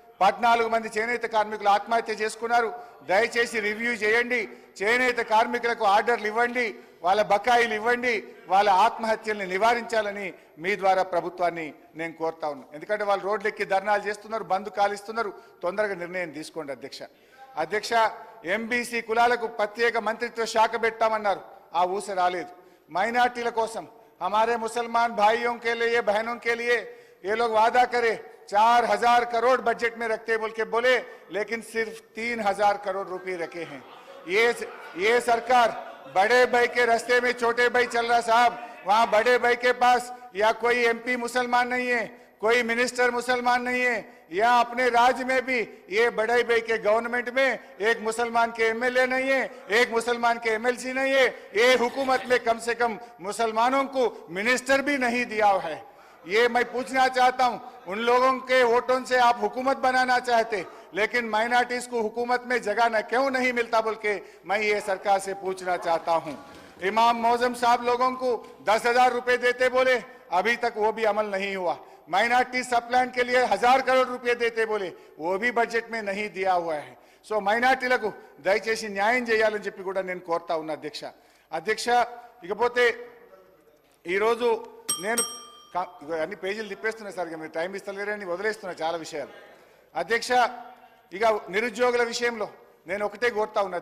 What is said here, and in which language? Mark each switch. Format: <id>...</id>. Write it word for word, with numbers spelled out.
<te>పద్నాలుగు మంది చేనేత కార్మికులు ఆత్మహత్య చేసుకున్నారు. దయచేసి రివ్యూ చేయండి, చేనేత కార్మికులకు ఆర్డర్లు ఇవ్వండి, వాళ్ళ బకాయిలు ఇవ్వండి, వాళ్ళ ఆత్మహత్యల్ని నివారించాలని మీ ద్వారా ప్రభుత్వాన్ని నేను కోరుతా ఉన్నాను. ఎందుకంటే వాళ్ళు రోడ్లెక్కి ధర్నాలు చేస్తున్నారు, బంద్ కాలిస్తున్నారు. తొందరగా నిర్ణయం తీసుకోండి. అధ్యక్ష అధ్యక్ష ఎంబీసీ కులాలకు ప్రత్యేక మంత్రిత్వ శాఖ పెట్టామన్నారు, ఆ ఊస రాలేదు. మైనార్టీల కోసం</te> <hi>हमारे मुसलमान भाइयों के लिए बहनों के लिए ये लोग वादा करे चार हजार करोड़ बजट में रखते बोल के बोले, लेकिन सिर्फ तीन हजार करोड़ रुपए रखे हैं। ये ये सरकार बड़े भाई के रास्ते में छोटे भाई चल रहा साहब। वहाँ बड़े भाई के पास या कोई एमपी मुसलमान नहीं है, कोई मिनिस्टर मुसलमान नहीं है, या अपने राज्य में भी ये बड़े भाई के गवर्नमेंट में एक मुसलमान के एमएलए नहीं है, एक मुसलमान के एमएलसी नहीं है। ये हुकूमत में कम से कम मुसलमानों को मिनिस्टर भी नहीं दिया है। ये मैं पूछना चाहता हूँ, उन लोगों के वोटों से आप हुकूमत बनाना चाहते, लेकिन माइनॉरिटीज को हुकूमत में जगह न क्यों नहीं मिलता बोल के मैं ये सरकार से पूछना चाहता हूँ। इमाम मौजम साहब लोगों को दस हजार रुपये देते बोले, अभी तक वो भी अमल नहीं हुआ। माइनॉरिटी सब प्लान के लिए हजार करोड़ रुपये देते बोले, वो भी बजट में नहीं दिया हुआ है.</hi> <te>सो మైనార్టీలకు దయచేసి న్యాయం చేయాలని చెప్పి కూడా నేను కోరుతా ఉన్నా. అధ్యక్ష అధ్యక్ష ఇకపోతే ఈరోజు నేను అన్ని పేజీలు తిప్పేస్తున్నా సార్, మీరు టైం ఇస్తలేరని వదిలేస్తున్నా చాలా విషయాలు. అధ్యక్ష ఇక నిరుద్యోగుల విషయంలో నేను ఒకటే కోరుతా ఉన్నా.</te>